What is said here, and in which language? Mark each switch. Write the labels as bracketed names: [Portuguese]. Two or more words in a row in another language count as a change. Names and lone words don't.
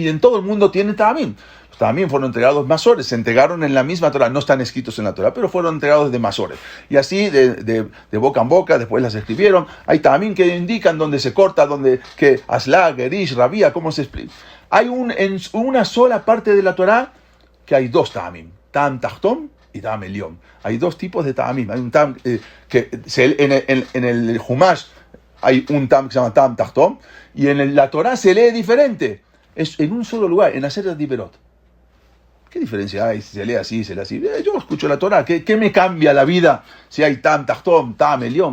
[Spanish] En todo el mundo tienen ta'amim. Los ta'amim fueron entregados masores, se entregaron en la misma Torá. No están escritos en la Torá, pero fueron entregados de masores. Y así, de boca en boca, después las escribieron. Hay ta'amim que indican dónde se corta, que asla, gerish, rabía, cómo se explica. Hay en una sola parte de la Torá que hay dos ta'amim. [Hebrew] טעם תחתון [Spanish] y [Hebrew] טעם עליון. [Spanish] Hay dos tipos de Ta'amim. Hay un Ta'am que en el Humash hay un Ta'am que se llama [Hebrew] טעם תחתון, [Spanish] y en la Torah se lee diferente. Es en un solo lugar, en [Hebrew] עשרת דברות. [Spanish] ¿Qué diferencia hay si se lee así, se lee así? Yo escucho la Torah. ¿Qué me cambia la vida si hay [Hebrew] טעם תחתון, טעם עליון?